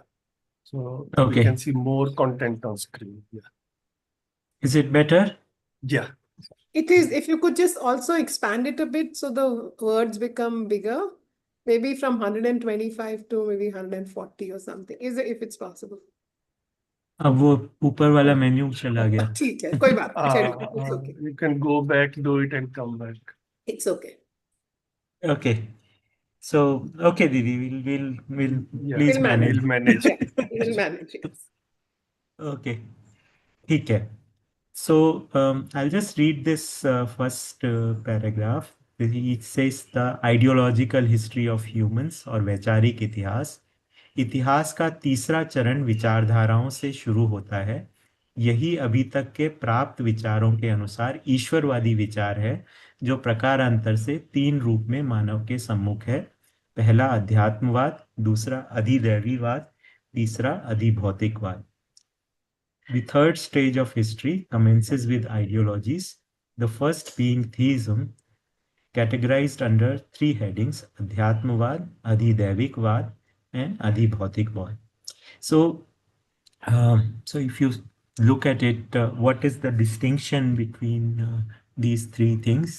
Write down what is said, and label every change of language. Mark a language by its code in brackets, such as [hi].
[en] Yeah, so we Okay. can see more content on screen. Yeah, Is it better? yeah. It is. If you could just also expand it a bit so the words become bigger, maybe from 125 to maybe 140 or something. Is it, if it's possible? [hi] अब वो ऊपर वाला menu चला गया. ठीक है, कोई बात नहीं, चलिए, [en] it's okay. You can go back, do it, and come back. It's okay. Okay. So, okay, Didi, we'll Yeah, please We'll manage. we'll manage. Yeah, we'll manage, yes. [hi] Okay. ठीक है. [en] So, I'll just read this first paragraph. It says the ideological history of humans [hi] और वैचारिक इतिहास. इतिहास का तीसरा चरण विचारधाराओं से शुरू होता है. यही अभी तक के प्राप्त विचारों के अनुसार ईश्वरवादी विचार है, जो प्रकारांतर से तीन रूप में मानव के सम्मुख है. पहला अध्यात्मवाद, दूसरा अधिदैवीवाद, तीसरा अधिभौतिकवाद. [en] The third stage of history commences with ideologies, the first being theism, categorized under three headings: Adhyatmavad, Adhidaivikvad, and Adhibhautikvad. So, so if you look at it, what is the distinction between these three things?